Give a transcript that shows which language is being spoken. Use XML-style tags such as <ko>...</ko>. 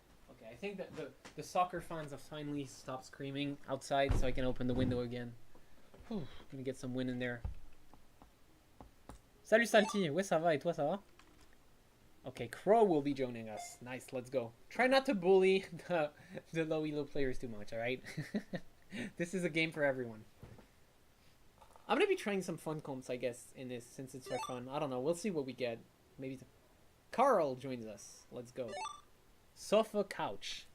<en>Okay, I think that the soccer fans have finally stopped screaming outside, so I can open the window again. Whew, gonna get some wind in there.</en> <fr>Salut Salty, ouais ça va et toi ça va?</fr> <en>Okay, Crow will be joining us. Nice, let's go. Try not to bully the low elo players too much, alright? This is a game for everyone. I'm gonna be trying some fun comps, I guess, in this, since it's for fun. I don't know, we'll see what we get. Maybe Carl joins us. Let's go. Sofa couch.</en>